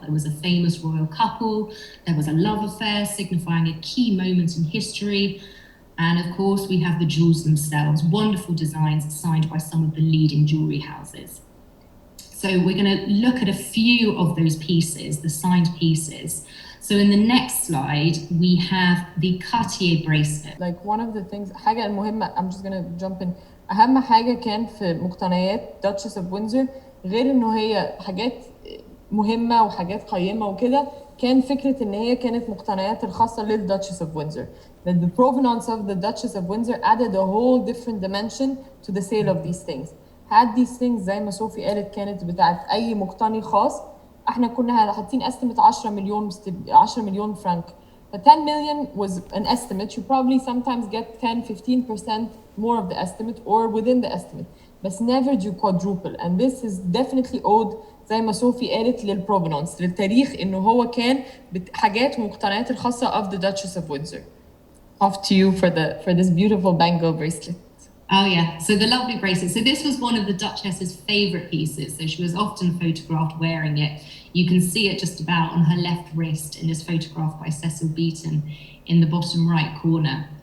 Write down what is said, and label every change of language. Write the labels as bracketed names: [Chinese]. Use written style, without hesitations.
[English] There was a famous royal couple, there was a love affair signifying a key moment in history, and of course we have the jewels themselves, wonderful designs signed by some of the leading jewellery houses. So we're going to look at a few of those pieces, the signed pieces. So in the next slide, we have the Cartier bracelet. Like one of the things, [Arabic] حاجة المهمة, [English] I'm just gonna jump in. [Arabic] أهم حاجة كان في مقتنيات Duchess of Windsor، غير إنه هي حاجات مهمة وحاجات قيمة وكده، كان فكرة إن هي كانت مقتنيات الخاصة لل Duchess of Windsor. [English] That the provenance of the Duchess of Windsor added a whole different dimension to the sale of these things. had these things [Arabic] زي ما صوفي قالت كانت بتاعت أي مقتني خاص، احنا كنا حاطين estimate 10 مليون فرنك. [English] But 10 million was an estimate. You probably sometimes get 10-15% more of the estimate or within the estimate. But never do quadruple. And this is definitely owed [Arabic] زي ما صوفي قالت للprovenance للتاريخ إنه هو كان حاجات ومقتنيات الخاصة [English] of the Duchess of Windsor. Off to you for this beautiful bangle bracelet. Oh yeah, so the lovely bracelet. So this was one of the Duchess's favourite pieces. So she was often photographed wearing it. You can see it just about on her left wrist in this photograph by Cecil Beaton in the bottom right corner.